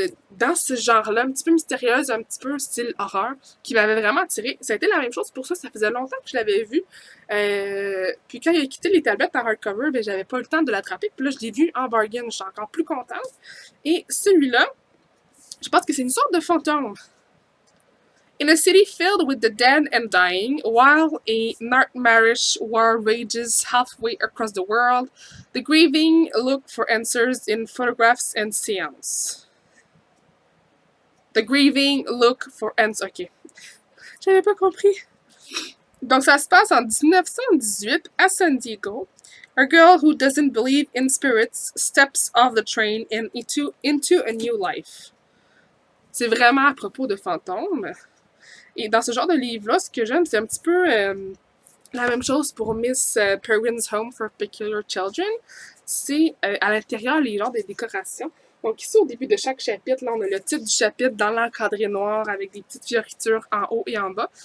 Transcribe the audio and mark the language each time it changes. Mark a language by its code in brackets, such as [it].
[fr] dans ce genre-là, un petit peu mystérieuse, un petit peu style horreur, qui m'avait vraiment attirée. Ça a été la même chose pour ça faisait longtemps que je l'avais vu. Puis quand il a quitté les tablettes en hardcover, ben j'avais pas le temps de l'attraper. Puis là, je l'ai vu en bargain, je suis encore plus contente. Et celui-là, je pense que c'est une sorte de fantôme. [en] In a city filled with the dead and dying, while a nightmarish war rages halfway across the world, the grieving look for answers in photographs and seances. The grieving look for answers. [fr] Ok. J'avais pas compris. Donc, ça se passe en 1918 à San Diego. [en] A girl who doesn't believe in spirits steps off the train and into a new life. [fr] C'est vraiment à propos de fantômes. Et dans ce genre de livre-là, ce que j'aime, c'est un petit peu la même chose pour Miss Peregrine's Home for Peculiar Children. C'est à l'intérieur les genres des décorations. Donc ici, au début de chaque chapitre, là, on a le titre du chapitre dans l'encadré noir avec des petites fioritures en haut et en bas.